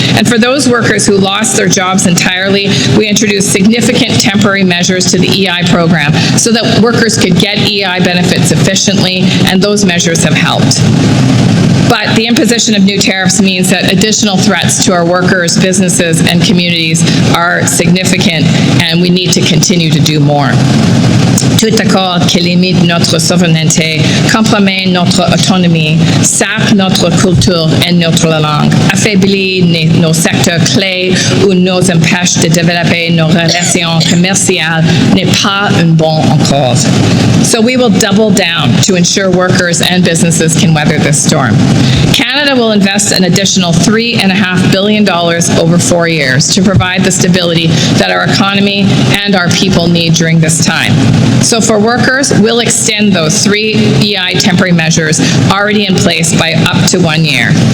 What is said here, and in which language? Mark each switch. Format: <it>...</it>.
<en>And for those workers who lost their jobs entirely, we introduced significant temporary measures to the EI program so that workers could get EI benefits efficiently, and those measures have helped. But the imposition of new tariffs means that additional threats to our workers, businesses, and communities are significant, and we need to continue to do more.</en> <fr>Tout accord qui limite notre souveraineté, compromet notre autonomie, sape notre culture et notre langue, affaiblit nos secteurs clés ou nous empêche de développer nos relations commerciales n'est pas un bon cause.</fr> <en>So we will double down to ensure workers and businesses can weather this storm. Canada will invest an additional $3.5 billion over 4 years to provide the stability that our economy and our people need during this time. So for workers, we'll extend those 3 EI temporary measures already in place by up to 1 year.</en>